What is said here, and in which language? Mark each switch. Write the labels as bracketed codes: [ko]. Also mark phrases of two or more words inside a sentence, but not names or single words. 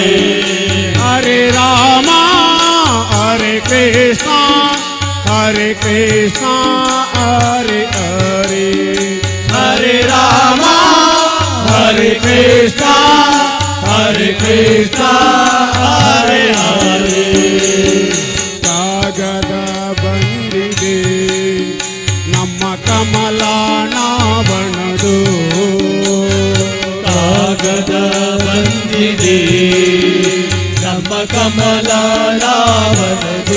[sa] Hare Rama, Hare Krishna, Hare Krishna, Hare Hare, Hare Rama, Hare Krishna, Hare Krishna, Hare Hare. [kn] ಕಾಗದ ಬಂದಿದೆ ನಮ್ಮ ಕಮಲಾನಾವಣದು, ಕಾಗದ ಬಂದಿದೆ ನಮ್ಮ ಕಮಲಾನಾವನದು,